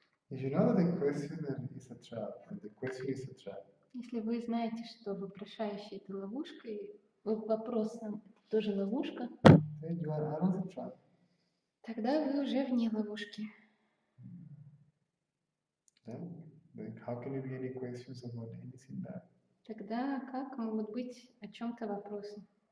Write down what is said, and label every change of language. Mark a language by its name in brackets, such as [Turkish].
[English] If you know that the questioner is a trap, and the question is a trap. [Russian] Если вы знаете, что вопрошающий — это ловушка, и вопрос сам — это тоже ловушка, [English] Then you are out of the trap. [Russian] тогда вы уже вне ловушки. [English] Then how can there be any questions about anything that? [Russian] Тогда как могут быть о чем-то вопросы?